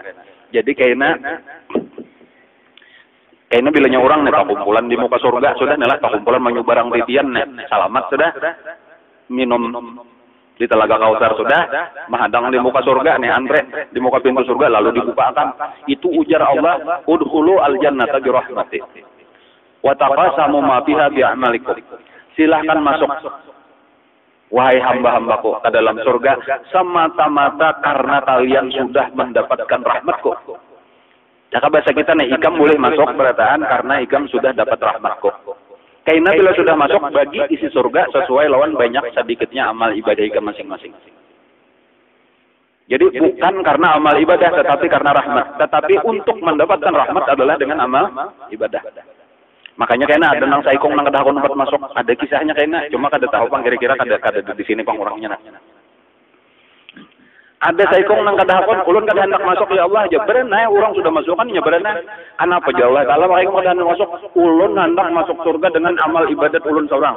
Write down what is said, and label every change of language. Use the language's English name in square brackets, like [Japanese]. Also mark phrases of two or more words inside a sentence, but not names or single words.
[Banjar] Jadi kayaknya bilanya orang nih kumpulan di muka surga sudah nih lah kumpulan menyubarang titian nih, selamat sudah minum di Telaga Kausar sudah, menghadang di muka surga nih antre di muka pintu surga lalu dibukakan. Itu ujar Allah, [Arabic] ادخلوا الجنة برحمتي وتقاسموا ما فيها بأعمالكم. [Indonesian] Silahkan masuk wahai hamba-hambaku ke dalam surga semata-mata karena kalian sudah mendapatkan rahmatku. [Banjar] Jika bahasa kita nih, ikam boleh masuk berataan karena ikam sudah dapat rahmatku. Karena bila sudah masuk bagi isi surga sesuai lawan banyak sedikitnya amal ibadah kita masing-masing. [Indonesian] Jadi bukan karena amal ibadah tetapi karena rahmat. Tetapi untuk mendapatkan rahmat adalah dengan amal ibadah. [Banjar] Makanya kayaknya ada nang saikong nang kada konpat masuk, ada kisahnya kayaknya. Cuma kada tahu pang kira-kira kada di sini pang orangnya. Ada saikong nang kadahakon, ulun kada hendak masuk ya Allah, aja berenai orang sudah masukkan nya berenai. Kenapa jauh Allah mereka kada hendak masuk, ulun hendak masuk surga dengan amal ibadat ulun seorang.